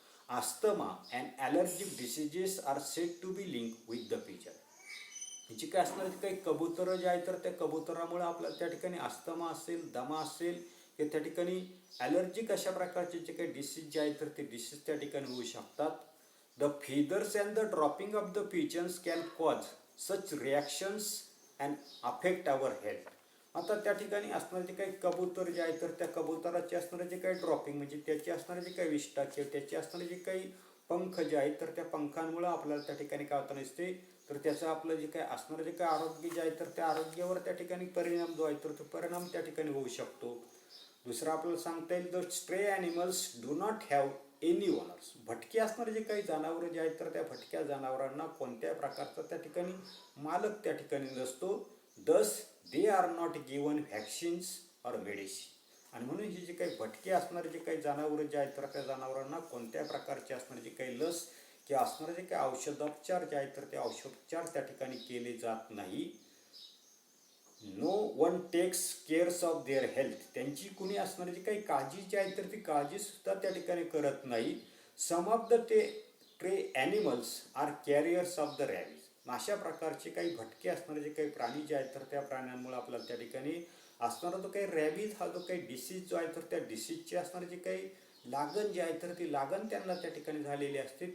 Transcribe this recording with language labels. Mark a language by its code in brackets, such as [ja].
[en] Asthma and allergic diseases are set to be link with the pigeon. [mr] जी काय असणारे जे काही कबुतरं जे आहेत तर त्या कबुतरामुळे आपल्याला त्या ठिकाणी अस्थमा असेल, दमा असेल, की त्या ठिकाणी ॲलर्जिक अशा प्रकारचे जे काही डिसीज जे आहेत तर ते डिसीज त्या ठिकाणी होऊ शकतात. [en] The feathers and the dropping of the pigeons can cause such reactions and affect our health. [mr] आता त्या ठिकाणी असणारे जे काही कबूतर जे आहे तर त्या कबुतराचे असणारे जे काही ड्रॉपिंग म्हणजे त्याचे असणारे जे काही विष्ठा किंवा त्याचे असणारे जे काही पंख जे आहेत तर त्या पंखांमुळे आपल्याला त्या ठिकाणी काय होतं नसते तर त्याचं आपलं जे काही असणारं जे काही आरोग्य जे आहे तर त्या आरोग्यावर त्या ठिकाणी परिणाम जो आहे तर तो परिणाम त्या ठिकाणी होऊ शकतो. दुसरं आपल्याला सांगता येईल [en] The stray animals do not have any owners. [mr] भटके असणारे जे काही जनावरं जे आहेत तर त्या भटक्या जनावरांना कोणत्याही प्रकारचा त्या ठिकाणी मालक त्या ठिकाणी नसतो. [en] Thus they are not given vaccines or medicine. [mr] आणि म्हणून ही जे काही भटके असणारे जे काही जनावरं जे आहेत तर त्या जनावरांना कोणत्या प्रकारचे असणारे जे काही लस किंवा असणारे जे काही औषधोपचार जे आहेत तर ते औषधोपचार त्या ठिकाणी केले जात नाही. [en] No one takes cares of their health. [mr] त्यांची कुणी असणारी जी काही काळजी जी आहे तर ती काळजी सुद्धा त्या ठिकाणी करत नाही. [en] Some of the stray animals are carriers of the rabies. [mr] अशा प्रकारचे काही भटके असणारे जे काही प्राणी जे आहेत तर त्या प्राण्यांमुळे आपल्याला त्या ठिकाणी असणारा जो काही रॅबीज हा जो काही डिसीज जो आहे तर त्या डिसीजची असणारे जे काही लागण जे आहे तर ती लागण त्यांना त्या ठिकाणी झालेली असते.